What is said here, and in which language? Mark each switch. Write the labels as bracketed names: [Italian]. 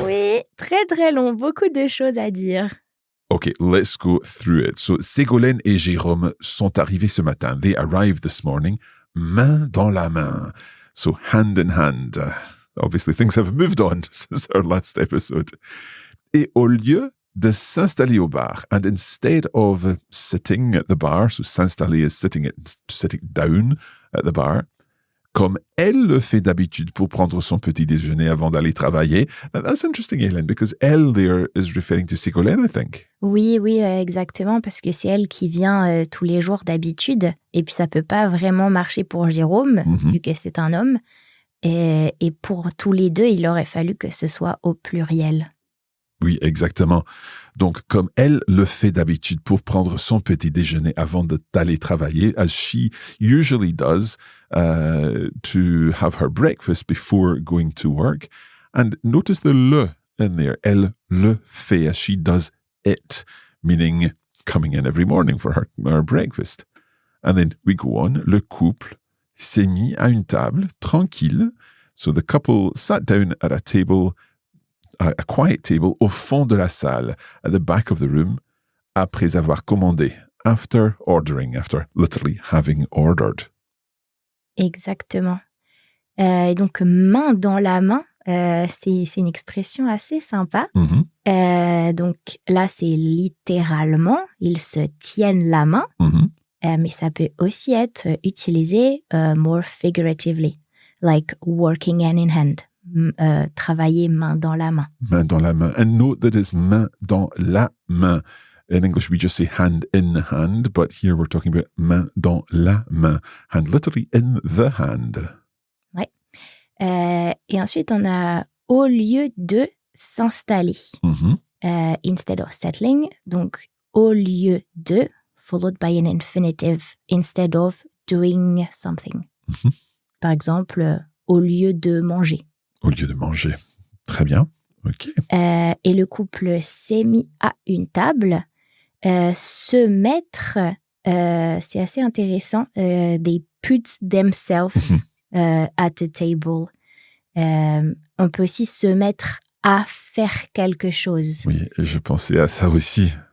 [French] Oui, très très long, beaucoup de choses à dire. [English] Okay, let's go through it. [French] So, Ségolène et Jérôme sont arrivés ce matin. [English] They arrived this morning, [French] main dans la main. [English] So, hand in hand. Obviously, things have moved on since our last episode. [French] Et au lieu de s'installer au bar, [English] and instead of sitting at the bar, [French] so s'installer [English] is sitting down at the bar, [French] comme elle le fait d'habitude pour prendre son petit déjeuner avant d'aller travailler. [English] Now, that's interesting, Hélène, because elle there is referring to Ségolène, I think. [French] Oui, exactement, parce que c'est elle qui vient tous les jours d'habitude, et puis ça peut pas vraiment marcher pour Jérôme, vu que c'est un homme, et pour tous les deux, il aurait fallu que ce soit au pluriel. Oui, exactement. Donc, comme elle le fait d'habitude pour prendre son petit déjeuner avant d'aller travailler, [English] as she usually does to have her breakfast before going to work. And notice the le in there. [French] Elle le fait, [English] as she does it, meaning coming in every morning for her breakfast. And then we go on. [French] Le couple s'est mis à une table tranquille. [English] So the couple sat down at a table, a quiet table [French] au fond de la salle, [English] at the back of the room, [French] après avoir commandé, [English] after ordering, after literally having ordered. [French] Exactement. Et donc, main dans la main, c'est une expression assez sympa. Donc là, c'est littéralement, ils se tiennent la main, mais ça peut aussi être utilisé [English] more figuratively, like working hand in hand. [French] Travailler main dans la main. Main dans la main. [English] And note that it's [French] main dans la main. [English] In English, we just say hand in hand, but here we're talking about [French] main dans la main. [English] Hand literally in the hand. [French] Ouais. Et ensuite, on a au lieu de s'installer. [English] Instead of settling. [French] Donc, au lieu de, [English] followed by an infinitive, instead of doing something. [French] Par exemple, au lieu de manger. Au lieu de manger. Très bien. OK. Et le couple s'est mis à une table. Se mettre, c'est assez intéressant. [English] They put themselves at the table. [French] On peut aussi se mettre à faire quelque chose. Oui, je pensais à ça aussi.